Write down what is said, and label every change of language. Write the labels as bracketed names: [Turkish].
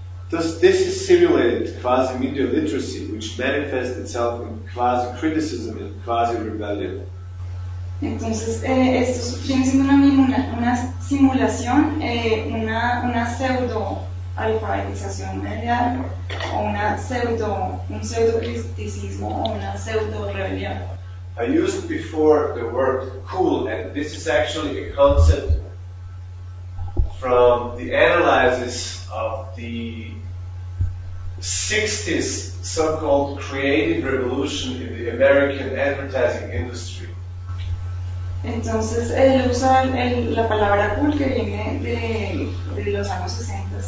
[English] Thus this is simulated quasi-media literacy, which manifests itself in quasi-criticism and quasi-rebellion. [Spanish] Entonces, esto viene siendo una simulación, una pseudo alfabetización medial o un pseudo criticismo o una pseudo rebelión. [English] I used before the word cool, and this is actually a concept from the analysis of the 60s so-called creative revolution in the American advertising industry. [Spanish] Entonces él usa la palabra cool que viene de los años 60.